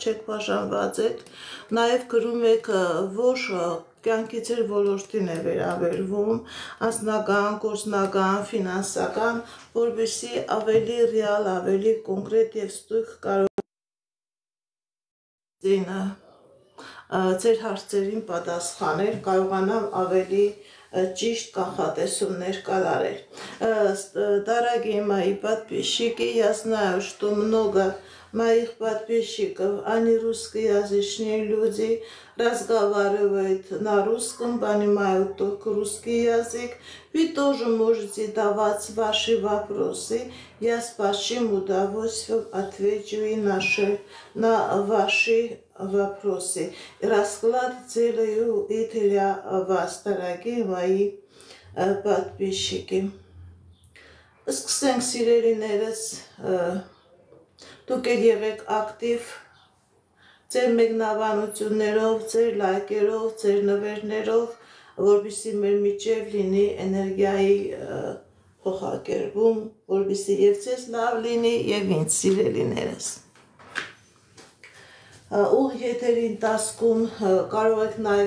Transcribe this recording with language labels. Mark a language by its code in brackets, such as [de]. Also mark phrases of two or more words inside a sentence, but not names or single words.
[hy] չեք, բաժանված եք, նաև գրում եք որ կյանքի ձեր ոլորտին է վերաբերվում, անձնական, գործնական, ֆինանսական, որպեսզի ավելի ռեալ, ավելի կոնկրետ եւ ստույգ կարող ձեր հարցերին պատասխանել, կարողանամ ավելի чист կանխատեսումներ կատարել. [ru] Дорогие мои подписчики, я знаю, что много моих подписчиков, они русскоязычные люди, разговаривают на русском, понимают только русский язык. Вы тоже можете давать ваши вопросы. Я с большим удовольствием отвечу и на ваши вопросы. Расклад делаю и для вас, дорогие мои подписчики. [hy] Սկսենք սիրելիներս, դուք եղեք ակտիվ, ձեր մեկնաբանություններով, ձեր լայքերով, ձեր նվերներով, որպեսզի մեր միջև լինի էներգիայի փոխակերպում, որպեսզի եւ ձեզ լավ լինի եւ ինձ սիրելիներս։ Ուղ եթերի ընթացքում կարող եք նաև